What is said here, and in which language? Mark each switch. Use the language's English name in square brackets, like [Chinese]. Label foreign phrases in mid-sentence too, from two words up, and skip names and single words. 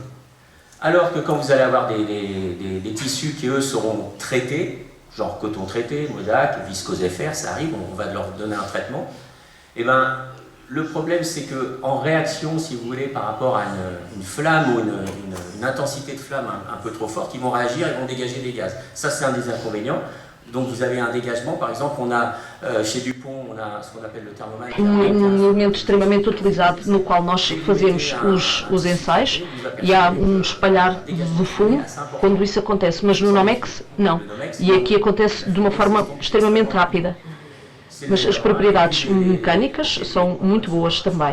[French] Alors que quand vous allez avoir des tissus qui, eux, seront traités, genre coton traité, Modac, viscose FR, ça arrive, on va leur donner un traitement, et bien, le problème, c'est qu'en réaction, si vous voulez, par rapport à une flamme ou une intensité de flamme un peu trop forte, ils vont réagir, ils vont dégager des gaz. Ça, c'est un des inconvénients. Donc, vous avez un dégagement, par exemple, on a, chez Dupont, on a ce qu'on appelle le thermomètre. [Portuguese] Elemento extremamente utilizado no qual nós fazemos os ensaios e há espalhar de fumo quando isso acontece, mas no Nomex não. E aqui acontece de uma forma extremamente rápida. Mas as propriedades mecânicas são muito boas também.